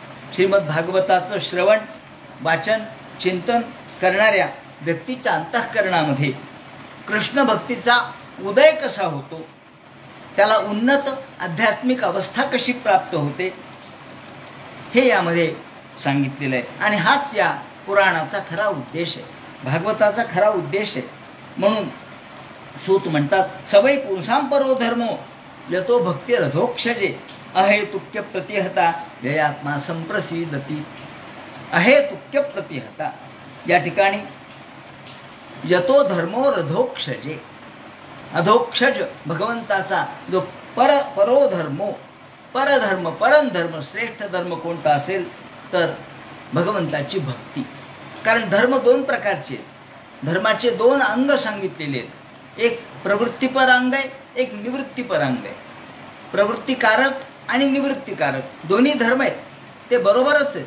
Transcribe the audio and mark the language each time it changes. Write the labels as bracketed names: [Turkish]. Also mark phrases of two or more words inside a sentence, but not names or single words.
[Marathi] श्रीमद भागवताचं श्रवण, वाचन, चिंतन करणाऱ्या व्यक्तीच्या अंतःकरणामध्ये कृष्ण भक्तीचा उदय कसा होतो, त्याला उन्नत आध्यात्मिक अवस्था कशी प्राप्त होते, हे यामध्ये सांगितलेलं आहे. आणि हाच या पुराणाचा खरा उद्देश आहे, भागवताचा खरा उद्देश आहे. म्हणून सूत म्हणतात, [Sanskrit] सवै पुरुषां परो धर्मो यतो भक्ती रथोक्षजे अहेतुक्य प्रतिहता व्ययात्मा संप्रसिदती. अहेतुक्य प्रतिहता [Marathi] या ठिकाणी [Sanskrit] यतो धर्मो रथोक्षजे, [Marathi] अधोक्षज भगवंताचा जो [Sanskrit] परो धर्मो, [Marathi] परधर्म, परमधर्म, श्रेष्ठ धर्म कोणता असेल तर भगवंताची भक्ती. कारण धर्म 2 प्रकारचे आहेत. धर्माचे 2 अंग सांगितलेले आहेत. एक प्रवृत्तीपर अंग आहे, एक निवृत्तीपर अंग आहे. प्रवृत्तीकारक आणि निवृत्तीकारक दोन्ही धर्म आहेत, ते बरोबरच आहेत.